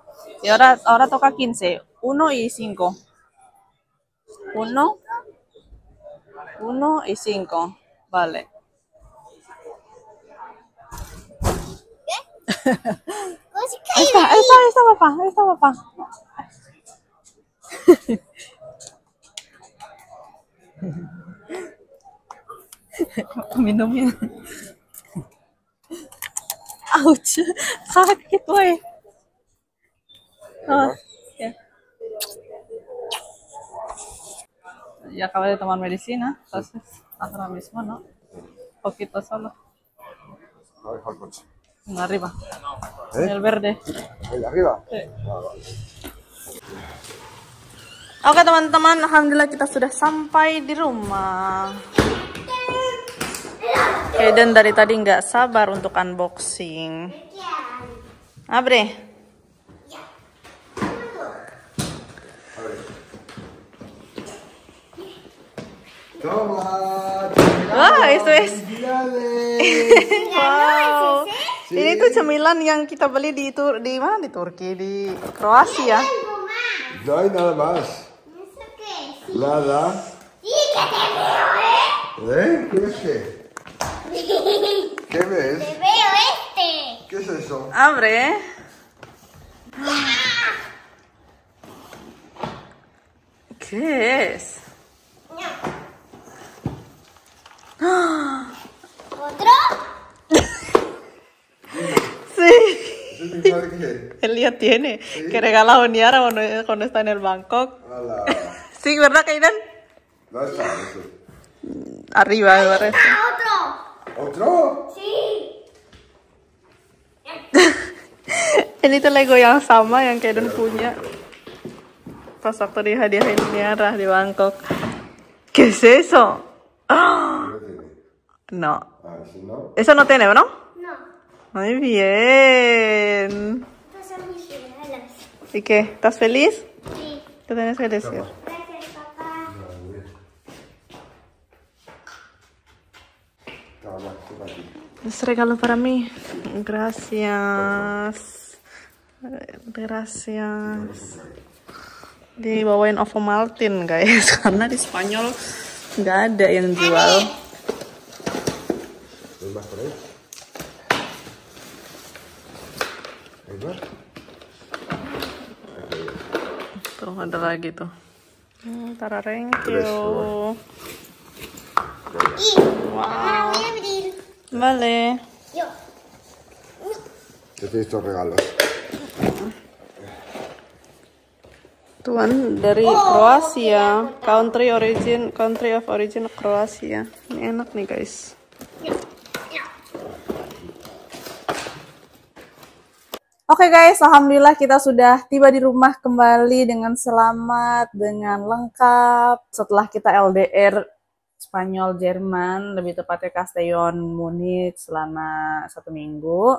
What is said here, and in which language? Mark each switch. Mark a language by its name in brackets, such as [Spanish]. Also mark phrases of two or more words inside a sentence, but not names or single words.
[Spanish] Y ahora toca 15. 1 y 5. 1 y 5. Vale. ¿Cómo se Ahí cae? está papá. Ahí está papá. [Indonesian] Minumnya. Ouch. Sakit woy. Oh, ya. [Spanish] Ya acaba de tomar medicina, entonces ahora mismo, ¿no? Poquito solo. En arriba. En el verde. ¿El de arriba? Sí. [Indonesian] Oke teman-teman, alhamdulillah kita sudah sampai di rumah. Eden dari tadi nggak sabar untuk unboxing. [Spanish] Abre. Toma. [Indonesian] Wah, itu es. [Spanish] Felicidades. Wow. [Indonesian] Ini tuh cemilan yang kita beli di mana? Di Turki, di Kroasia. [Spanish] No hay nada más. ¿Eso qué es? Nada. Sí, que te veo, ¿eh? ¿Qué es qué? ¿Qué ves? Te veo este. ¿Qué es eso? Abre. ¿Qué es? ¿Otro? Sí. ¿Eso te sabe qué? Él ya tiene. Que regala a Oniara cuando está en el Bangkok. Ala. Sí, ¿verdad, Kaiden? No está eso. Arriba, me parece. ¡Ah, otro! ¿Otro? Sí. [Indonesian] Ini tuh Lego yang sama yang Kaiden punya pas waktu dihadiahin Niara di Bangkok. [Spanish] ¿Qué es eso? ¡Ah! No. Ah, si no. Eso no tiene, ¿no? No. Muy bien. Estos son mis regalos. ¿Y qué? ¿Estás feliz? Sí. ¿Qué tienes que decir? Gracias, papá. Toma, toma aquí. Es regalo para mí. Gracias. Gracias. [Indonesian] Dibawain Ovomaltine guys, karena di Spanyol nggak ada yang jual. Tuh ada lagi tuh. Tarareng, [Spanish] yo. Wow. Vale. ¿Qué te estos regalos? [Indonesian] Tuan dari Kroasia, [English] country of origin Kroasia. [Indonesian] Ini enak nih guys. Oke guys, alhamdulillah kita sudah tiba di rumah kembali dengan selamat, dengan lengkap. Setelah kita LDR Spanyol Jerman, lebih tepatnya Castellón Munich selama 1 minggu.